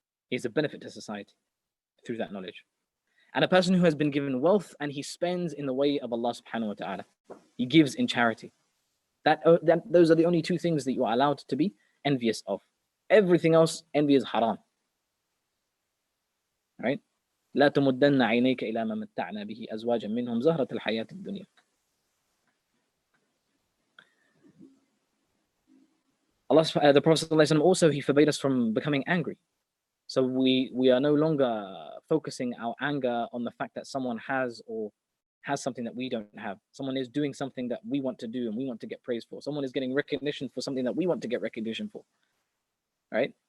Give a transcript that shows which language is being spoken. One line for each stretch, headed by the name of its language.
English: He is a benefit to society through that knowledge. And a person who has been given wealth and he spends in the way of Allah subhanahu wa ta'ala. He gives in charity. Those are the only two things that you are allowed to be envious of. Everything else, envy is haram. Right?
Arabic: لا تمدن عينيك إلى ما متعنا به أزواجا منهم زهرة الحياة الدنيا.
English: The Prophet ﷺ also, he forbade us from becoming angry. So we are no longer focusing our anger on the fact that someone has something that we don't have. Someone is doing something that we want to do and we want to get praise for. Someone is getting recognition for something that we want to get recognition for. Right?